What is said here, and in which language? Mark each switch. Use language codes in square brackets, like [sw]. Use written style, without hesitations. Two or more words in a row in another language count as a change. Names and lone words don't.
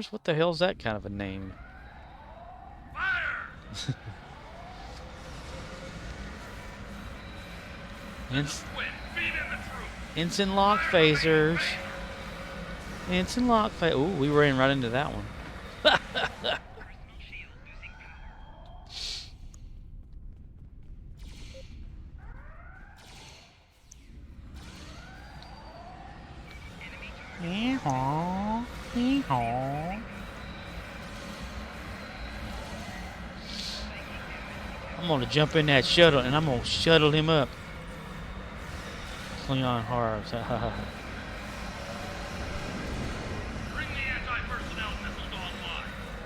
[en] What the hell's that kind of a name? Fire! Quinn, feed in the troops. Ensign lock phasers. Ensign lock phasers. Ooh, we ran right into that one. Hee-haw, hee-haw. I'm gonna jump in that shuttle and I'm gonna shuttle him up. Klingon horrors. Bring the anti-personnel missiles online.